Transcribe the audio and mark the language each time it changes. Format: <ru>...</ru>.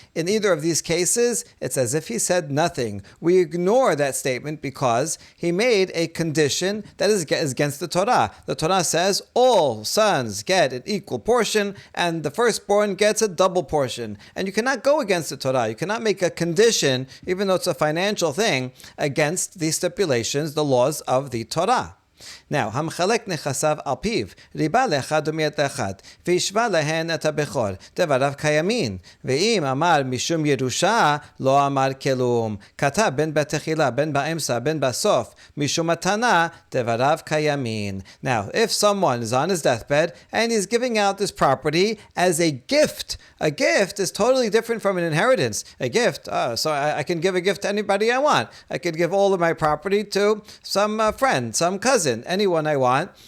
<en>In either of these cases, it's as if he said nothing. We ignore that statement because he made a condition that is against the Torah. The Torah says all sons get an equal portion and the firstborn gets a double portion. And you cannot go against the Torah. You cannot make a condition, even though it's a financial thing, against the stipulations, the laws of the Torah. Now,</en> <he>המחלק נכסיו על פיו, ריבה לאחד ומיית לאחד, והשווה להן את הבכור, דבריו קיימין, ואם אמר משום ירושה, לא אמר כלום. כתב בין בתחילה, בין באמצע, בין בסוף, משום מתנה, דבריו קיימין.</he> <en>Now, if someone is on his deathbed and he's giving out this property as a gift is totally different from an inheritance. A gift, so I can give a gift to anybody I want. I could give all of my property to some friend, some cousin, anyone I want.</en>